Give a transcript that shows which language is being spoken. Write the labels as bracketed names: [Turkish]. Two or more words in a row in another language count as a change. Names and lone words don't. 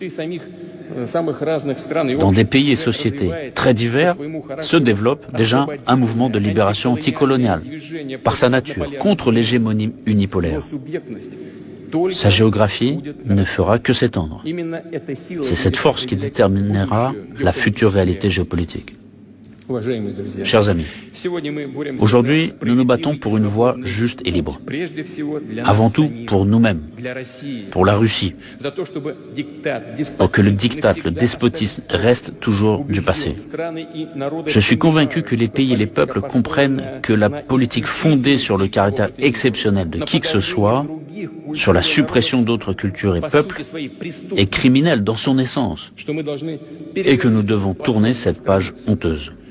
[French] Dans des pays et sociétés très divers se développe déjà un mouvement de libération anticoloniale, par sa nature, contre l'hégémonie unipolaire. Sa géographie ne fera que s'étendre. C'est cette force qui déterminera la future réalité géopolitique. [Russian] Уважаемые друзья, [French] Chers amis, [Russian] сегодня мы боремся [French] aujourd'hui, [Russian] за [French] nous nous battons pour une voie [Russian] справедливый [French] juste et libre. [Russian] прежде всего для [French] Avant [Russian] нас [French] tout, [Russian] самих, [French] pour nous-mêmes, [Russian] для России, [French] pour la Russie, [Russian] за то, чтобы диктат, [French] pour que le [Russian] деспотизм [French] diktat, le [Russian] навсегда [French] despotisme [Russian] остались [French] reste toujours du passé. [Russian] убежден. Страны и народы [French] Je suis [Russian] понимают, [French] convaincu que les [Russian] что [French] pays et les [Russian] политика, [French] peuples comprennent [Russian] построенная [French] que la [Russian] на [French] politique fondée sur le caractère exceptionnel de qui que ce soit, sur la suppression d'autres cultures et peuples, est criminelle dans son essence, et que nous devons tourner cette page honteuse.